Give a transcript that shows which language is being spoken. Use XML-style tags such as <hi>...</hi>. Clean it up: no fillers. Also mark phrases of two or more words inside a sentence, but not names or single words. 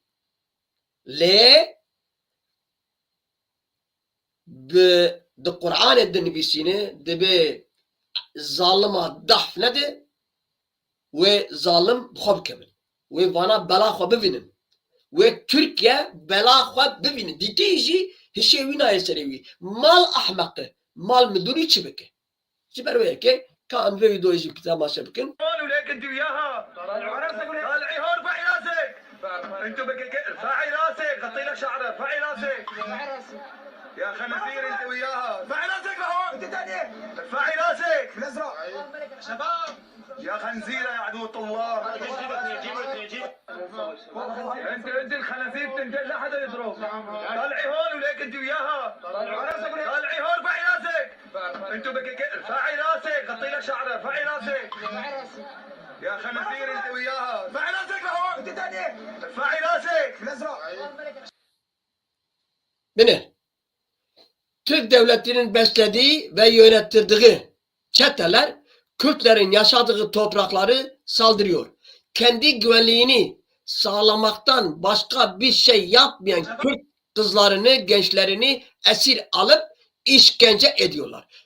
<ku>Lê di Qur'anê dinivîsîne dibe zalima dehf nede wê zalim bi xwe bikevin. Wê vana bela xwe bivînin. Wê Türkiye bela xwe bivînin. Dîtî jî hişê wî nayê serê wî. Mal ahmeqi, mal midûnî çi bike? Ji ber wê yekê ka em vê vîdeoyê jî temaşe bikin.</ku> <ar>وليك انت وياها طالعي هون ارفعي راسك انتوا ارفعي راسك غطي لك شعرك ارفعي راسك يا خنازير انت وياها ارفعي راسك لهون انت ثاني ارفعي راسك الازرق شباب يا خنزيره يا عدو الله انت الخنازير تنقل لا حدا يضرب طالعي هون وليك انت وياها طالعي هون ارفعي راسك انتوا ارفعي راسك غطي لك شعرك ارفعي راسك يا خنازير انت وياها ارفعي راسك لهون انت ثاني ارفعي راسك الازرق</ar> <tr>Bine, Türk devletinin beslediği ve yönettirdiği çeteler Kürtlerin yaşadığı toprakları saldırıyor. Kendi güvenliğini sağlamaktan başka bir şey yapmayan Kürt kızlarını, gençlerini esir alıp işkence ediyorlar.</tr>